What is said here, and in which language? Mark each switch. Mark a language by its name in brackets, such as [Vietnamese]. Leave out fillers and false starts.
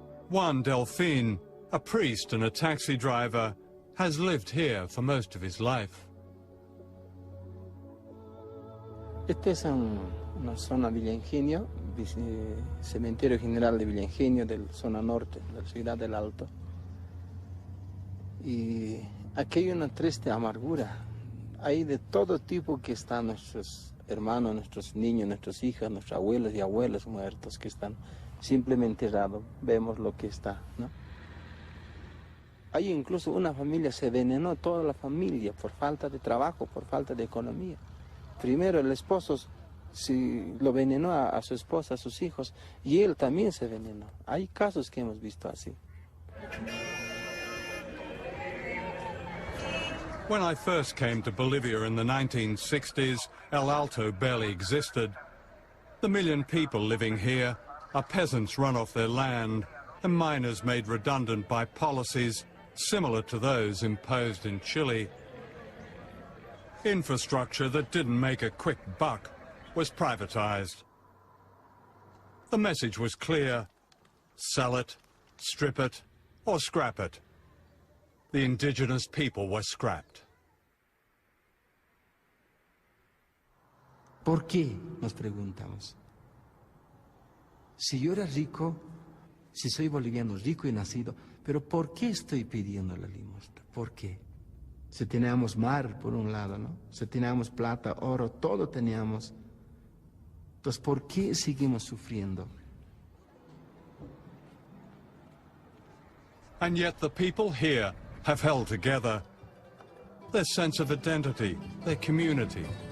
[English] Juan Delfin, a priest and a taxi driver, has lived here for most of his life. [Spanish] Este es una zona Villa Ingenio, cementerio general de Villa Ingenio, de la zona norte, de la ciudad del Alto. Y aquí hay una triste amargura. Hay de todo tipo que están nuestros hermanos, nuestros niños, nuestras hijas, nuestros abuelos y abuelas muertos que están simplemente enterrados. Vemos lo que está, ¿no? Hay incluso una familia, se envenenó toda la familia por falta de trabajo, por falta de economía. Primero el esposo lo envenenó a su esposa, a sus hijos, y él también se envenenó. Hay casos que hemos visto así. [English] When I first came to Bolivia in the 1960s, El Alto barely existed. The million people living here are peasants run off their land, and miners made redundant by policies similar to those imposed in Chile. Infrastructure that didn't make a quick buck was privatized. The message was clear: sell it, strip it, or scrap it. The indigenous people were scrapped. [Spanish] ¿Por qué? Nos preguntamos. Si yo era rico, si soy boliviano rico y nacido, pero ¿por qué estoy pidiendo la limosna? ¿Por qué? Si teníamos mar por un lado, ¿no? Si teníamos plata, oro, todo teníamos. Entonces, ¿por qué seguimos sufriendo? [English] And yet the people here have held together. Their sense of identity, their community.